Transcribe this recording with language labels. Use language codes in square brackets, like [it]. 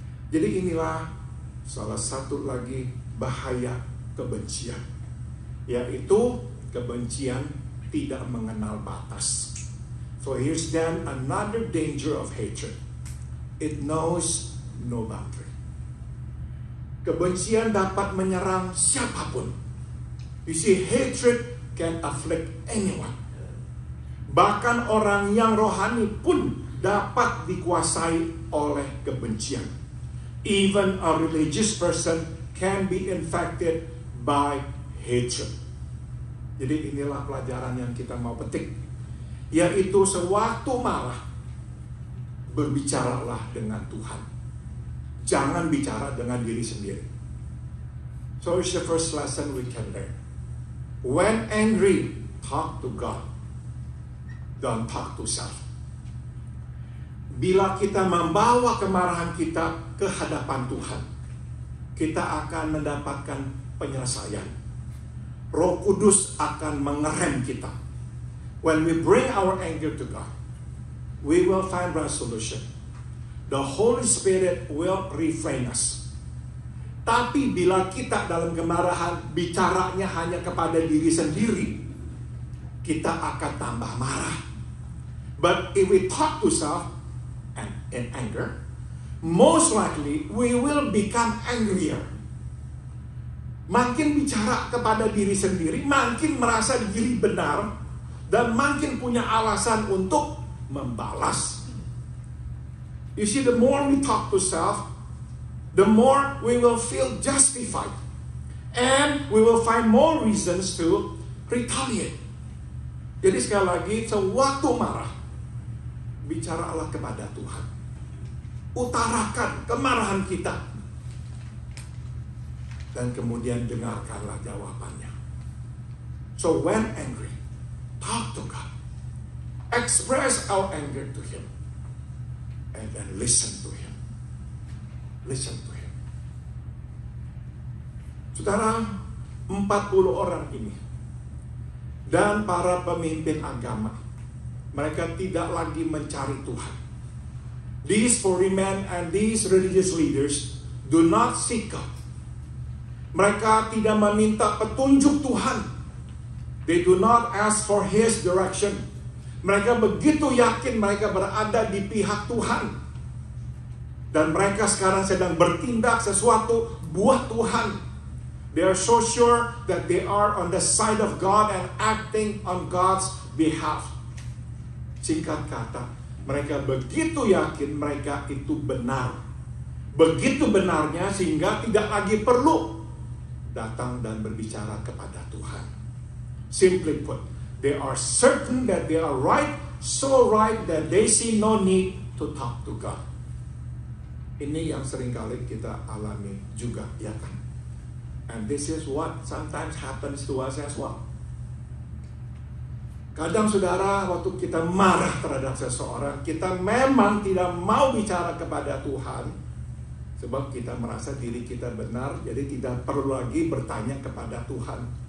[id] Jadi inilah salah satu lagi bahaya kebencian, yaitu kebencian tidak mengenal batas. [en] So here's then another danger of hatred. It knows no boundary. [id] Kebencian dapat menyerang siapapun. [en] You see, hatred can afflict anyone. [id] Bahkan orang yang rohani pun dapat dikuasai oleh kebencian. [en] Even a religious person can be infected by hatred. [id] Jadi inilah pelajaran yang kita mau petik, yaitu sewaktu marah, berbicaralah dengan Tuhan. Jangan bicara dengan diri sendiri. [en] So it's the first lesson we can learn. When angry, talk to God. Don't talk to self. [id] Bila kita membawa kemarahan kita ke hadapan Tuhan, kita akan mendapatkan penyelesaian. Roh Kudus akan mengerem kita. [en] When we bring our anger to God, we will find resolution. The Holy Spirit will refrain us. [id] Tapi bila kita dalam kemarahan bicaranya hanya kepada diri sendiri, kita akan tambah marah. [en] But if we talk to self and in anger, most likely we will become angrier. [id] Makin bicara kepada diri sendiri, makin merasa diri benar, dan makin punya alasan untuk membalas. [en] You see, the more we talk to self, the more we will feel justified. And we will find more reasons to retaliate. [id] Jadi sekali lagi, sewaktu marah, bicaralah kepada Tuhan. Utarakan kemarahan kita. Dan kemudian dengarkanlah jawabannya. [en] So when angry, talk to God. Express our anger to Him. And then listen to Him. Listen to Him. [id] Saudara, 40 orang ini dan para pemimpin agama, mereka tidak lagi mencari Tuhan. [en] These 40 men and these religious leaders do not seek God. [id] Mereka tidak meminta petunjuk Tuhan. [en] They do not ask for His direction. [id] Mereka begitu yakin mereka berada di pihak Tuhan. Dan mereka sekarang sedang bertindak sesuatu buat Tuhan. [en] They are so sure that they are on the side of God and acting on God's behalf. [id] Singkat kata, mereka begitu yakin mereka itu benar. Begitu benarnya sehingga tidak lagi perlu datang dan berbicara kepada Tuhan. [en] Simply put, they are certain that they are right, so right that they see no need to talk to God. [id] Ini yang seringkali kita alami juga, ya kan? [en] And this is what sometimes happens to us as well. [id] Kadang saudara, waktu kita marah terhadap seseorang, kita memang tidak mau bicara kepada Tuhan, sebab kita merasa diri kita benar, jadi tidak perlu lagi bertanya kepada Tuhan.